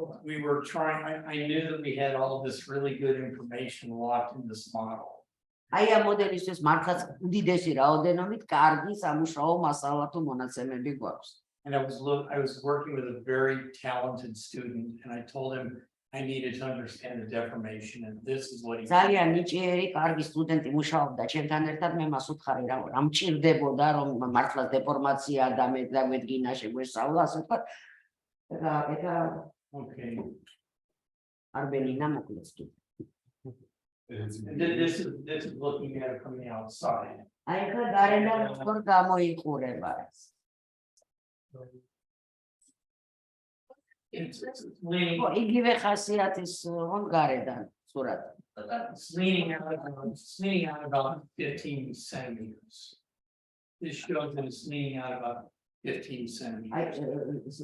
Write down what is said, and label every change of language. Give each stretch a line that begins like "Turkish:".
English: We were trying, I knew that we had all of this really good information locked in this model.
Georgian: აი ამ მოდელისთვის მართლაც უდიდესი რაოდენობით კარგი სამუშაო მასალა თუ მონაცემები გვაქვს.
English: And I was working with a very talented student, and I told him I needed to understand the deformation, and this is what he.
Georgian: ძალიან ნიჭიერი, კარგი სტუდენტი მუშაობდა ჩემთან ერთად, მე მას უთხარი რა მჭირდებოდა, რომ მართლაც დეფორმაცია და მე დაგვედგინა შეგვესწავლა, ასე ვთქვათ. და
English: Okay.
Georgian: არბელინა მოკლედ კი.
English: This is looking at it from the outside.
Georgian: აი ხა გარედან როგორ გამოიყურება ეს.
English: It's leaning.
Georgian: იგივე ხასიათის რომ გარედან სურათი.
English: It's leaning out about 15 centimeters. This shows that it's leaning out about 15 centimeters.